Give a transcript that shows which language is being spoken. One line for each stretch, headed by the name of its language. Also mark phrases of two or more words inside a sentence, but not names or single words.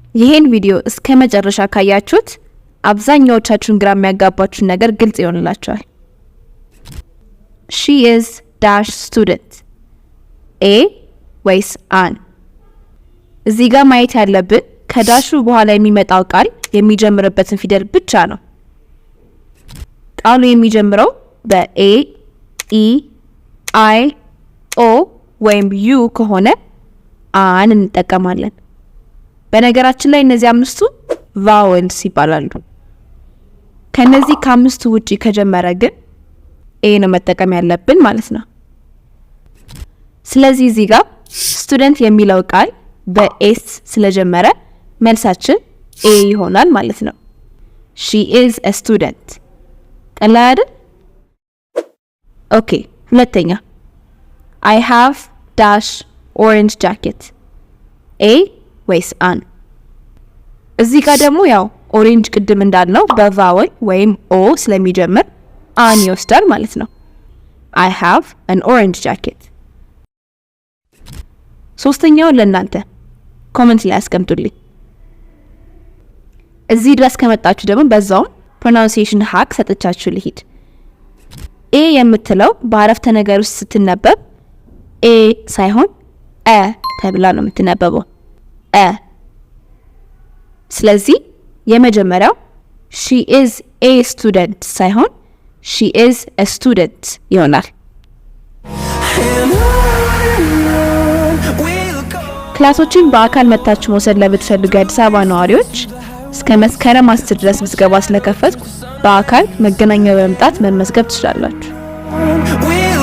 Amharic: ይሄን ቪዲዮ እስከ መጨረሻ ካያችሁት አብዛኛዎቻችሁን ግራ የሚያጋባችሁ ነገር ግልጽ ይሆንላችኋል።
English: She is dash student.
Amharic: A ወይስ an? እዚህ ጋር ማየት ያለብን ከዳሹ በኋላ የሚመጣው ቃል የሚጀምርበትን ፊደል ብቻ ነው። ቃሉ የሚጀምረው በA, E, I, O ወይም U ከሆነ an እንጠቀማለን። በነገራችን ላይ እነዚህ አምስቱ ቫወልስ ይባላሉ። ከነዚህ ከአምስቱ ውጪ ከጀመረ ግን ኤ ነው መጠቀም ያለብን ማለት ነው። ስለዚህ እዚህ ጋር ስቱደንት የሚለው ቃል በኤስ ስለጀመረ መልሳችን ኤ ይሆናል ማለት ነው።
English: She is a student።
Amharic: ቀላል አይደል?
English: ኦኬ፣ ሁለተኛ I have dash orange jacket.
Amharic: A ወይስ an? እዚህ ጋር ደግሞ ያው ኦሬንጅ ቅድም እንዳልነው በቫወል ወይም ኦ ስለሚጀምር an ይወስዳል ማለት ነው።
English: I have an orange jacket።
Amharic: ሶስተኛው ለእናንተ ኮሜንት ላይ አስቀምጡልኝ። እዚህ ድረስ ከመጣችሁ ደግሞ በዛው
English: pronunciation hack
Amharic: ሰጥቻችሁ ልሂድ። ኤ የምትለው በአረፍተ ነገር ውስጥ ስትነበብ ኤ ሳይሆን አ ተብላ ነው የምትነበበው። አ። ስለዚህ የመጀመሪያው
English: she is a student
Amharic: ሳይሆን
English: she is a student
Amharic: ይሆናል። ክላሶችን በአካል መታችሁ መውሰድ ለምትፈልጉ የአዲስ አበባ ነዋሪዎች እስከ መስከረም 10 ድረስ ምዝገባ ስለከፈትኩ በአካል መገናኛ በመምጣት መመዝገብ ትችላላችሁ።